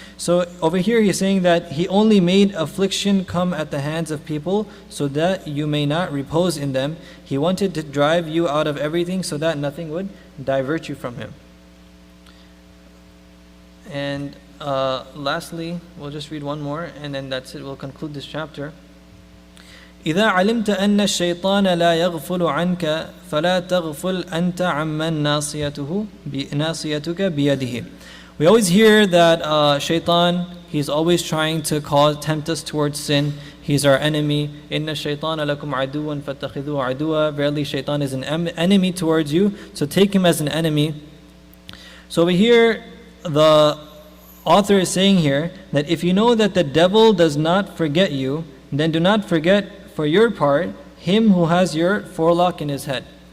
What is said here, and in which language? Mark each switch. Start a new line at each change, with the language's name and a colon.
English: So over here he's saying that He only made affliction come at the hands of people so that you may not repose in them. He wanted to drive you out of everything so that nothing would divert you from Him. And lastly, we'll just read one more and then that's it. We'll conclude this chapter.
Arabic: إذا علمت أن الشيطان لا يغفل عنك فلا تغفل أنت عمن ناصيتك بيده.
English: We always hear that shaitan, he's always trying to tempt us towards sin. He's our enemy.
Arabic: إِنَّ الشَّيْطَانَ لَكُمْ عَدُوًا فَاتَّخِذُوهُ عَدُوًا.
English: Verily shaitan is an enemy towards you, so take him as an enemy. So over here, the author is saying here that if you know that the devil does not forget you, then do not forget for your part him who has your forelock in his head.